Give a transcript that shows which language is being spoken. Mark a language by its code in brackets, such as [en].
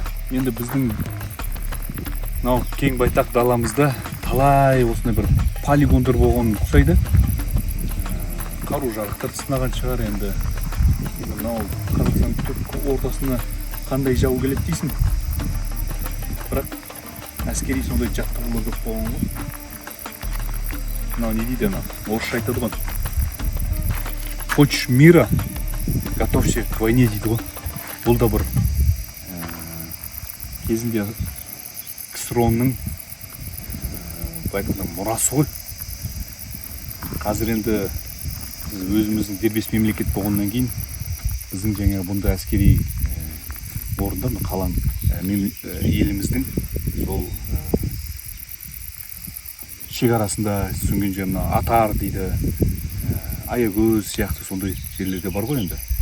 [kk] Енді біздің кең байтақ даламызда талай осындай бір полигондар болған ұқсайды. Қару-жарақтар сынаған шығар енді. Қазақстан ортасына қандай жау келеді дейсің. Бірақ әскери сондай жаттығулар көп болған ғой. Мынау не дейді ана? Орысша айтады ғой. [ru] Хочешь мира, готовься к войне [kk] дейді ғой. Бұл да бір кезінде КСРО-ның мұрасы ғой. Қазір енді біз өзіміздің дербес мемлекет болғаннан кейін біздің жаңағы бұнда әскери орында қалан еліміздің сол шекарасында түсінген жеріне Атар дейді, Аягөз сияқты сондай жерлерде бар ғой енді.